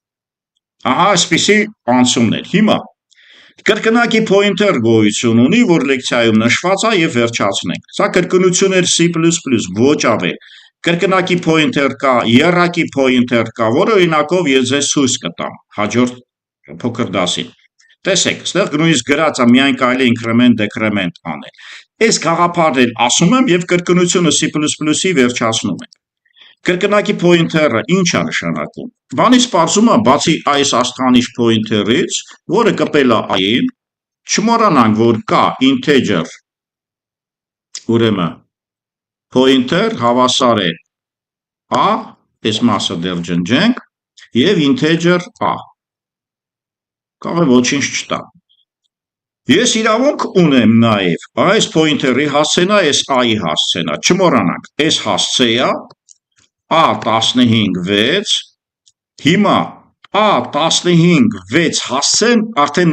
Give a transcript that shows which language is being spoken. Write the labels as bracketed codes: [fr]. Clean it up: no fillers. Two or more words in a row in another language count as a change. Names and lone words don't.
[hy] Ահա այսպիսի անցումներ։ Հիմա կրկնակի pointer գոյություն ունի, որ լեկցիայում նշված է եւ վերջացնենք։ Սա կրկնություններ C++, ոչ ավել։ Կրկնակի pointer կա, եռակի pointer կա, որը օրինակով ես ձեզ ցույց կտամ հաջորդ փոքր դասին։ Տեսեք, այստեղ նույնիսկ գրած է միայն կարելի [en] increment decrement [hy] անել։ Այս գաղափարն էլ ասում եմ եւ կրկնությունը C++-ի վերջացնում եմ։ Կրկնակի pointer-ը ինչ է նշանակում։ Բանից պարզում է, բացի այս աստղանիշ pointer-ից, որը կպել է i-ին, չմոռանանք, որ կա integer, ուրեմն pointer հավասար է a, այս մասը դեռ ջնջենք, եւ integer a։ Կարող է ոչինչ չտա։ Ես իրավունք ունեմ նաեւ այս pointer-ի հասցենա, այս a-ի հասցենա, չմոռանանք, այս հասցե է a15 6, հիմա a15 6 հասցեն արդեն